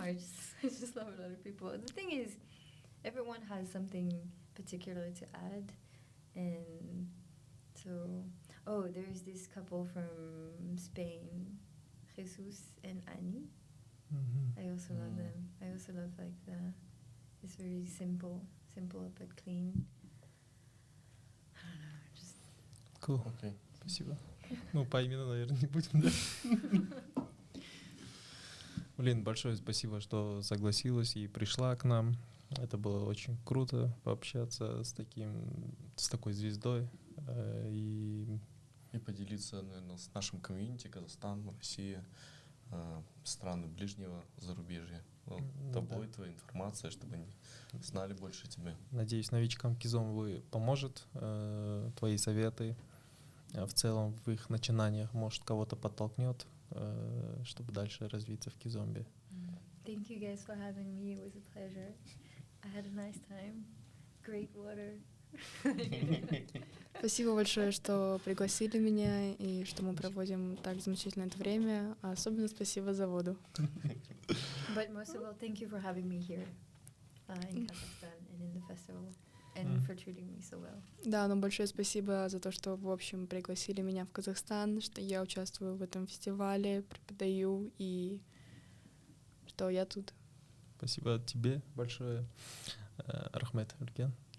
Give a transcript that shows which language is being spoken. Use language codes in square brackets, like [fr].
[en] I just love a lot of people. The thing is, everyone has something particular to add, and so there's this couple from Spain, Jesus and Annie. I also love them. I also love like it's very simple but clean. I don't know, just Cool. [ru] Окей. Спасибо. Ну, по имени, наверное, не будем, да? Блин, большое спасибо, что согласилась и пришла к нам. Это было очень круто пообщаться с такой звездой. И поделиться, наверное, с нашим комьюнити, Казахстан, Россия, страны ближнего зарубежья. Тобой, твоя информация, чтобы они знали больше тебя. надеюсь, новичкам Kizomba поможет твои советы. В целом в их начинаниях, может, кого-то подтолкнет, чтобы дальше развиться в Kizomba. [en] Thank you guys for having me. It was a pleasure. I had a nice time. Great water. [ru] Спасибо большое, что пригласили меня и что мы проводим так замечательно это время. А особенно спасибо за воду. [en] But most of all, thank you for having me here in Kazakhstan and in the festival and for treating me so well. [ru] Да, но большое спасибо за то, что, в общем, пригласили меня в Казахстан, что я участвую в этом фестивале, преподаю и что я тут. Спасибо тебе большое, [kk] Рахмет Улькен.